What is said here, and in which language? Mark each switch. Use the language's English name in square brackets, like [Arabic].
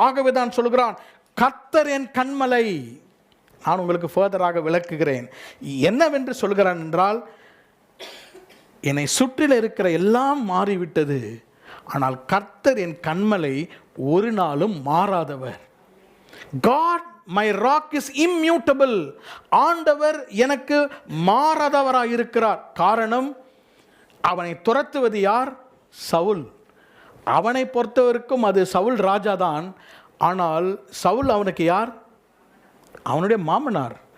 [Tamil] ஆகவே தான் சொல்கிறான், கர்த்தர் என் கண்மலை. நான் உங்களுக்கு ஃபர்தராக விளக்குகிறேன். என்னவென்று சொல்கிறான் என்றால், என்னை சுற்றில இருக்கிற எல்லாம் மாறிவிட்டது, ஆனால் கர்த்தர் என் கண்மலை ஒரு நாளும் மாறாதவர். [English] God my rock is immutable. [Tamil] ஆண்டவர் எனக்கு மாறாதவராக இருக்கிறார். காரணம், அவனை துரத்துவது யார்? சவுல். அவனை பொறுத்தவரைக்கும் அது சவுல் ராஜா தான். ஆனால் சவுல் அவனுக்கு யார்? அவனுடைய மாமனார்.